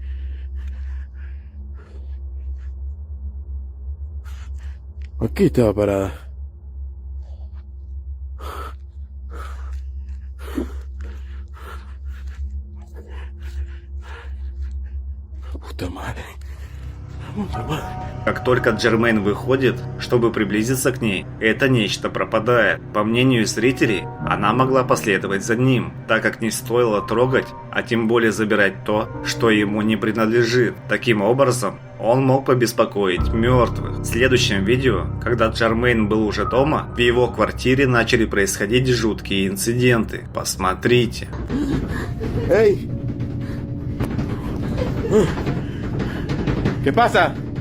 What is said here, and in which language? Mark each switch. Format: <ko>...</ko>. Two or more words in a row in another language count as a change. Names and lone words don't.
<es>Aquí estaba parada. Puta madre. Puta madre.</es> <ru>Как только Джермейн выходит, чтобы приблизиться к ней, это нечто пропадает. По мнению зрителей, она могла последовать за ним, так как не стоило трогать, а тем более забирать то, что ему не принадлежит. Таким образом, он мог побеспокоить мертвых. В следующем видео, когда Джермейн был уже дома, в его квартире начали происходить жуткие инциденты. Посмотрите.</ru> <es>¡Ey! ¿Qué pasa?</es>